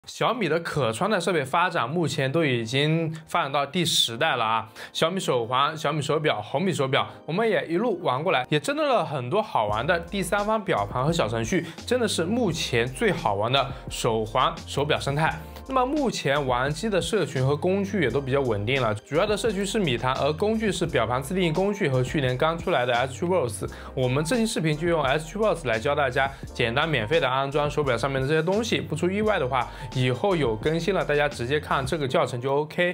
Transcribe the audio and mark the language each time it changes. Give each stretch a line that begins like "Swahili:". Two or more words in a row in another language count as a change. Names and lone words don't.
Chinese: 小米的可穿戴設備發展目前都已經發展到第10代了啊！小米手環、小米手錶、紅米手錶，我們也一路玩過來，也爭論了很多好玩的第三方表盤和小程序，真的是目前最好玩的手環、手錶生態。那麼目前玩机的社群和工具也都比較穩定了，主要的社区是米坛，而工具是表盘自定義工具和去年剛出來的 S3Box。我們這期視頻就用 S3Box 来教大家簡單免費的安裝手錶上面的這些東西。不出意外的話，以後有更新了，大家直接看這個教程就 OK。